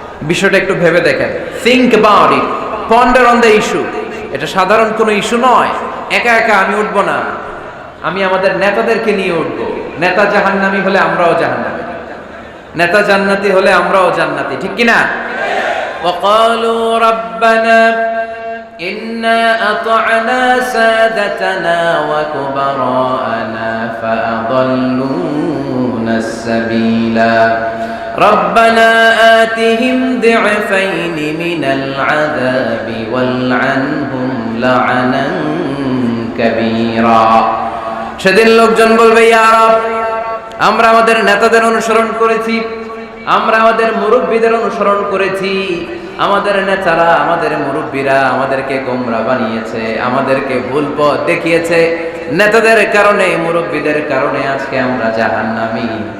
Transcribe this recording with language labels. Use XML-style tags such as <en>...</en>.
<bn>বিষয়টা একটু ভেবে দেখেন।</bn> <en>Think about it, ponder on the issue.</en> <bn>এটা সাধারণ কোনো ইস্যু নয়। একা একা আমি উঠবো না, আমি আমাদের নেতাদেরকে নিয়ে উঠবো। নেতা জাহান্নামী হলে আমরাও জাহান্নামী, নেতা জান্নাতি হলে আমরাও জান্নাতি, ঠিক কিনা?</bn> <ar>وقالوا ربنا إنا أطعنا سادتنا وكبراءنا فأضلونا السبيلا ربنا آتهم ضعفين من العذاب والعنهم لعنا كبيرا।</ar> <bn>সেদিন লোকজন বলবে, ইয়া রব, আমরা আমাদের নেতাদের অনুসরণ করেছি, আমরা আমাদের মুরব্বীদের অনুসরণ করেছি, আমাদের নেতারা আমাদের মুরব্বীরা আমাদেরকে গোমরা বানিয়েছে, আমাদেরকে ভুল পথ দেখিয়েছে। নেতাদের কারণে মুরব্বীদের কারণে আজকে আমরা জাহান্নামী।</bn>